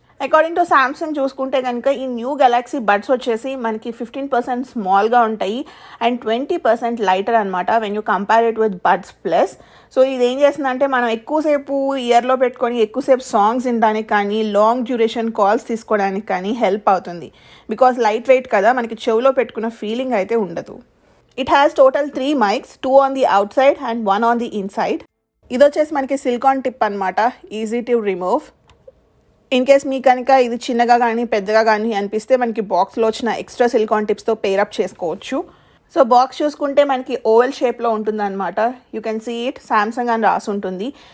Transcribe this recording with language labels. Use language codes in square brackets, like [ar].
[te] According to Samsung చూసుకుంటే కనుక ఈ న్యూ గెలాక్సీ బడ్స్ వచ్చేసి మనకి 15% స్మాల్గా ఉంటాయి అండ్ 20% లైటర్ అనమాట [en] When you compare it with Buds plus. [te] So ఇది ఏం చేస్తుందంటే మనం ఎక్కువసేపు ఇయర్లో పెట్టుకొని ఎక్కువసేపు సాంగ్స్ వినడానికి కానీ లాంగ్ డ్యూరేషన్ కాల్స్ తీసుకోవడానికి కానీ హెల్ప్ అవుతుంది. బికాస్ లైట్ వెయిట్ కదా, మనకి చెవిలో పెట్టుకున్న ఫీలింగ్ అయితే ఉండదు. [en] It has total 3 mics, 2 on the outside and 1 on the inside. [te] ఇది వచ్చేసి మనకి సిలికాన్ టిప్ అనమాట, [en] Easy to remove. [te] In case మీ కనుక ఇది చిన్నగా కానీ పెద్దగా కానీ అనిపిస్తే మనకి బాక్స్లో వచ్చిన ఎక్స్ట్రా సిలికాన్ టిప్స్తో పేరప్ చేసుకోవచ్చు. సో బాక్స్ చూసుకుంటే మనకి ఓవెల్ షేప్లో ఉంటుంది అనమాట. [en] you can see it [te] Samsung అని రాసి ఉంటుంది.